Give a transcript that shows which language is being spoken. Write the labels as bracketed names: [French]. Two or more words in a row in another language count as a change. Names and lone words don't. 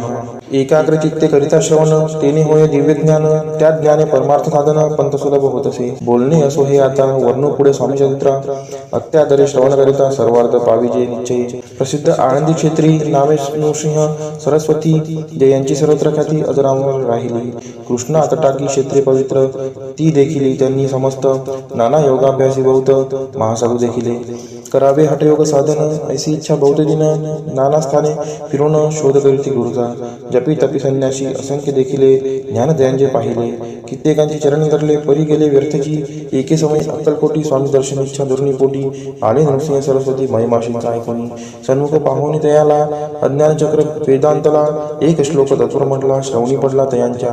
[Marathi] एकाग्र चित्ते करिता श्रवण, तेने होय दिव्य ज्ञान, त्या ज्ञाने परमार्थ साधन पंथ सुलभ होत असे। बोलणे असो हे आता, वर्णू पुढे स्वामी चरित्र। अत्यादरे श्रवण करिता सर्वार्थ पाविजे निश्चय। प्रसिद्ध आनंदी क्षेत्री नामे नृसिंह सरस्वती, जयांची सर्वत्र ख्याती अजरामर राहिली। कृष्णा तटाकी क्षेत्रे पवित्र, ती देखिली त्यांनी समस्त। नाना योगाभ्यासी बहुत महासाधू देखिले, करावे हठयोग साधन, ऐसी इच्छा बहुत दिन। नाना स्थाने फिरून शोध करीती गुरुचा, जपी तपी संन्यासी असंख्य देखिले, ज्ञानदयांचे पाहिले। कित्येकांची चरण धरले, परी गेले व्यर्थची। एके समय अक्कलकोटी स्वामी दर्शन इच्छा धरुणी पोटी, आले नृसिंह सरस्वती महिमाशींचा ऐकुनी। सन्मुख पाहुनी तयाला, अज्ञान चक्र वेदांतला, एक श्लोक तत्पर म्हटला, श्रवणी पडला तयांच्या।